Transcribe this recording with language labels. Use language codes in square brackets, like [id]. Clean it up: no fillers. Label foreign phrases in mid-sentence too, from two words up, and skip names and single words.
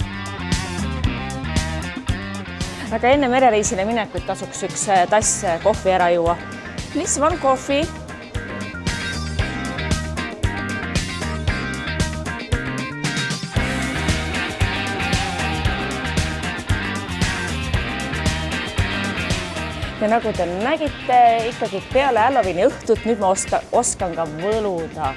[et] Aga enne merereisile minekut tasuks üks tass kohvi ära juua. [en] Please, one coffee. [et] Ja nagu te nägite, ikkagi peale Halloweeni õhtut nüüd ma oskan ka võluda.